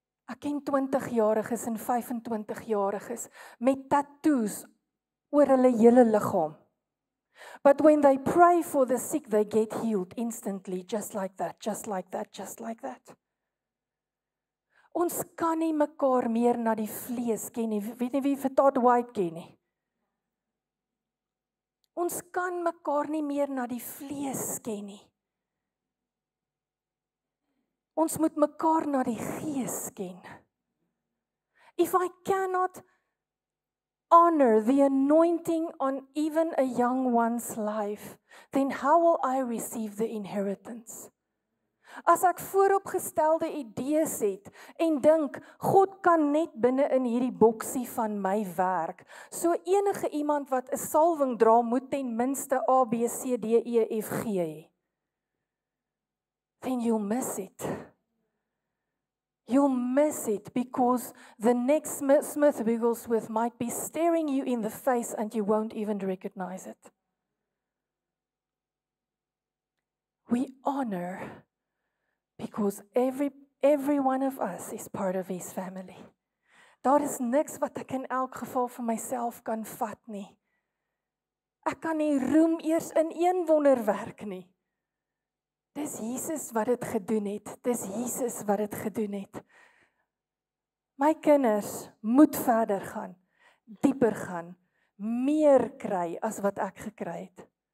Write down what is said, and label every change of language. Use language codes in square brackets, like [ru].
[af] Ek ken 20-jariges en 25-jariges met tattoos oor hulle hele liggaam. [en] But when they pray for the sick, they get healed instantly, just like that, just like that, just like that. [af] Ons kan nie mekaar meer na die vlees ken nie. Weet nie wie vir Todd White ken nie. Ons kan mekaar nie meer na die vlees ken nie. Ons moet mekaar na die gees ken. [en] If I cannot honor the anointing on even a young one's life, then how will I receive the inheritance? [af] As ek vooropgestelde idees het en dink, God kan net binne in hierdie boksie van my werk. So enige iemand wat 'n salwing dra, moet ten minste A, B, C, D, E, F, G hê. [en] Then you'll miss it. You'll miss it because the next Smith Wigglesworth might be staring you in the face and you won't even recognize it. We honor because every one of us is part of his family. [af] Daar is niks wat ek in elk geval vir myself kan vat nie. Ek kan nie roem eers in een wonderwerk nie. Dis Jesus wat dit gedoen het. Dis Jesus wat dit gedoen het. My kinders moet verder gaan, dieper gaan, meer kry as wat ek gekry het.